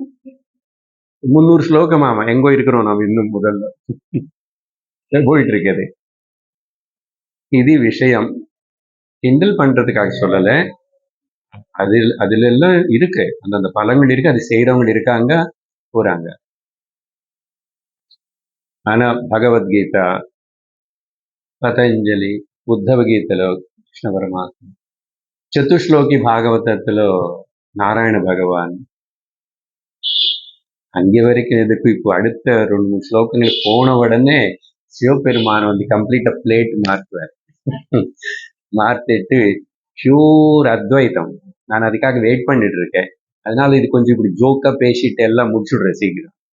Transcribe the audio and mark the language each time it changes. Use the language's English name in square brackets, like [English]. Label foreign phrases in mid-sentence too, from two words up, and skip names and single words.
[Tamil] 300 ஸ்லோகமாமா எங்கோ இருக்கிறோம் நாம் இன்னும் முதல்ல போயிட்டு இருக்குது. இது விஷயம். கிண்டல் பண்றதுக்காக சொல்லல. அதுல எல்லாம் இருக்கு, அந்தந்த பலங்கள் இருக்கு, அது செய்யறவங்க இருக்காங்க போறாங்க. ஆனா பகவத்கீதை, பதஞ்சலி, உத்தவ கீதைல கிருஷ்ண பரமாத்மா, சதுஸ்லோகி பாகவதத்துல நாராயண பகவான், அங்கே வரைக்கும் எதுக்கு இப்போ அடுத்த 2-3 ஸ்லோகங்கள் போன உடனே சிவபெருமான் வந்து [English] completely plate [Tamil] மாற்றுவார். மாத்திட்டு பியூர் அத்வைத்தம். நான் அதுக்காக வெயிட் பண்ணிட்டு இருக்கேன். அதனால இது கொஞ்சம் இப்படி ஜோக்கா பேசிட்டு எல்லாம் முடிச்சுடுறேன் சீக்கிரம்.